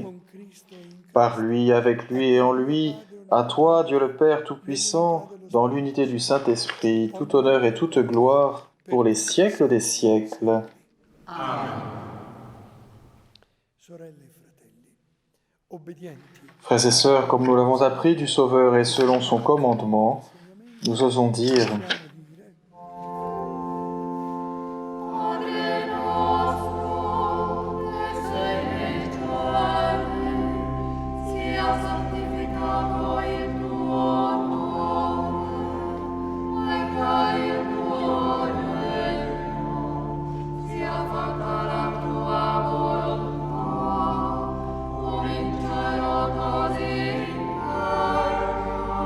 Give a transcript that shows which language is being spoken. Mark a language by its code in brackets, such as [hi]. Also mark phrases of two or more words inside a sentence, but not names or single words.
[fr] Par lui, avec lui et en lui, à toi, Dieu le Père Tout-Puissant, dans l'unité du Saint-Esprit, tout honneur et toute gloire pour les siècles des siècles. Frères et sœurs, comme nous l'avons appris du Sauveur et selon son commandement, nous osons dire [it] Padre nostro, che sei nel cielo, sia santificato il tuo nome, venga il tuo regno, sia fatta la tua volontà, come in cielo così in terra.